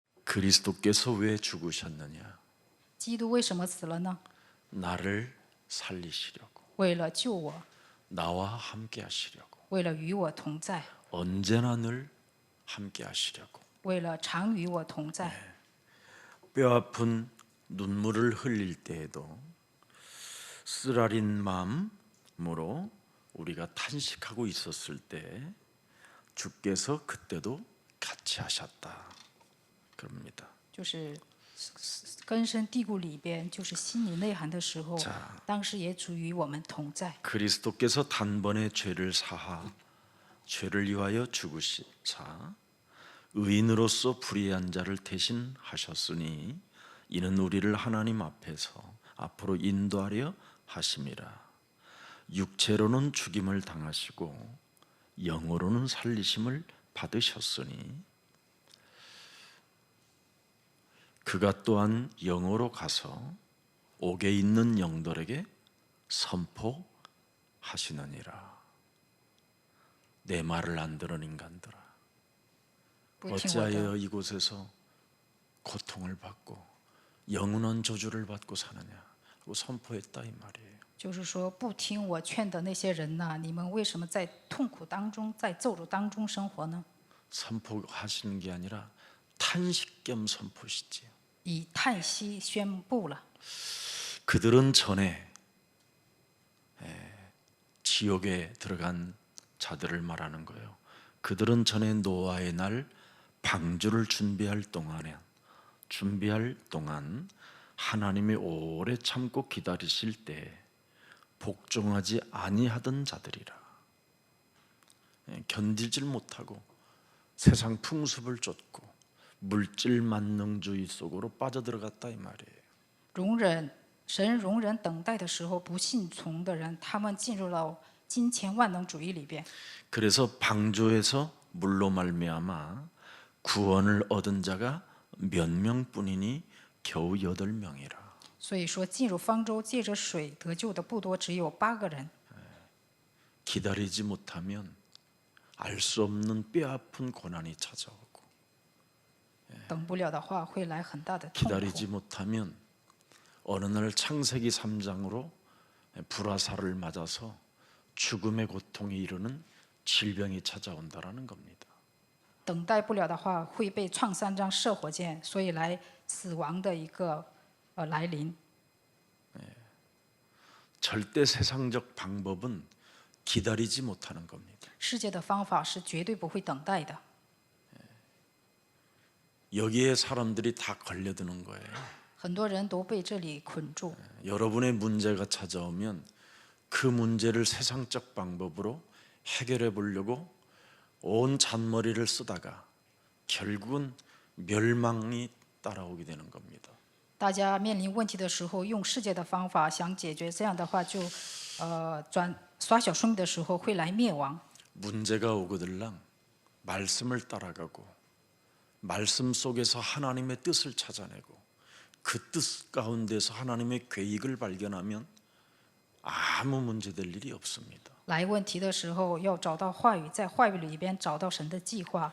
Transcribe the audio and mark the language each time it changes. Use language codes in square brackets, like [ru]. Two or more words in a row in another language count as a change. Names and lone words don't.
[ko] 그리스도께서 왜 죽으셨느냐? [zh] 基督为什么死了呢？ [ko] 나를 살리시려고, [zh] 为了救我， [ko] 나와 함께 하시려고, [zh] 为了与我同在， [ko] 언제나 늘 함께 하시려고. [zh] 为了常与我同在。 [ko] 뼈아픈 눈물을 흘릴 때에도 쓰라린 마음으로 우리가 탄식하고 있었을 때 주께서 그때도 같이 하셨다 그럽니다. [zh] 就是根深蒂固里边，就是心里内涵的时候 [ko] 자 ， [zh] 当时也主与我们同在。 [ko] 그리스도께서 단번에 죄를 사하 죄를 위하여 죽으시사 의인으로서 불의한 자를 대신하셨으니 이는 우리를 하나님 앞에서 앞으로 인도하려 하심이라. 육체로는 죽임을 당하시고 영으로는 살리심을 받으셨으니 그가 또한 영으로 가서 옥에 있는 영들에게 선포하시느니라. 내 말을 안 들은 인간들아, [zh] 不听我的， [ko] 어찌하여 이곳에서 고통을 받고 영원한 저주를 받고 사느냐고 선포했다 이 말이에요. [zh] 就是说不听我劝的那些人呐，你们为什么在痛苦当中，在咒诅当中生活呢？ [ko] 선포하시는 게 아니라 탄식 겸 선포시지요. [zh] 以叹息宣布了。 [ko] 그들은 전에 지옥에 들어간 자들을 말하는 거예요. 그들은 전에 노아의 날 방주를 준비할 동안 하나님이 오래 참고 기다리실 때 복종하지 아니하던 자들이라. 견디질 못하고 세상 풍습을 쫓고 물질 만능주의 속으로 빠져들어갔다 이 말이에요. [zh] 神容忍等待的时候，不信从的人，他们进入了金钱万能主义里边。 [ko] 그래서 방주에서 물로 말미암아 구원을 얻은 자가 몇 명뿐이니 겨우 8명이라. [zh] 所以说，进入方舟借着水得救的不多，只有8个人。 [ko] 기다리지 못하면 알 수 없는 뼈아픈 고난이 찾아오고 [zh] 等不了的话，会来很大的痛 [ko] 기다리지 [zh] 苦。 [ko] 못하면 어느 날 창세기 3장으로 불화살을 맞아서 죽음의 고통에 이르는 질병이 찾아온다라는 겁니다. [zh] 等待不了的话，会被创3章射火箭，所以来死亡的一个来临。 [ko] 절대 세상적 방법은 기다리지 못하는 겁니다. [zh] 世界的方法是绝对不会等待的。 [ko] 여기에 사람들이 다 걸려드는 거예요. [zh] 很多人都被这里捆住。 [ko] 여러분의 문제가 찾아오면 그 문제를 세상적 방법으로 해결해 보려고 온 잔머리를 쓰다가 결국은 멸망이 따라오게 되는 겁니다. [zh] 大家面临问题的时候，用世界的方法想解决，这样的话就耍小聪明的时候会来灭亡。 [ko] 문제가 오거들랑 말씀을 따라가고 말씀 속에서 하나님의 뜻을 찾아내고 그 뜻 가운데서 하나님의 계획을 발견하면 아무 문제될 일이 없습니다. [zh] 来问题的时候，要找到话语，在话语里边找到神的计划。